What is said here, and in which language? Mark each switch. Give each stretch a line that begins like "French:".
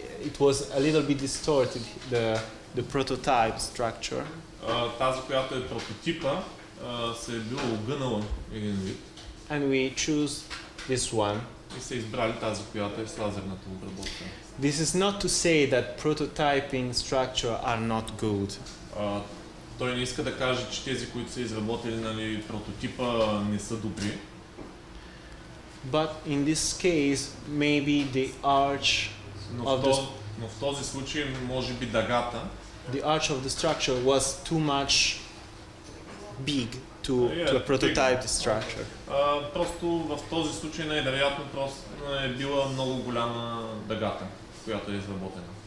English: It was a little bit distorted, the prototype structure.
Bulgarian: Тази, която е прототипа, се е била огънала един вид.
English: And we choose this one.
Bulgarian: И са избрали тази, която е с лазерната обработка.
English: This is not to say that prototyping structure are not good.
Bulgarian: Той не иска да каже, че тези, които са изработили, нали, прототипа, не са добри.
English: But in this case, maybe the arch
Bulgarian: Но
English: of
Bulgarian: в този случай, може би дъгата,
English: the arch of the structure was too much big to a prototype structure.
Bulgarian: Просто в този случай най-вероятно просто е била много голяма дъгата, която е изработена.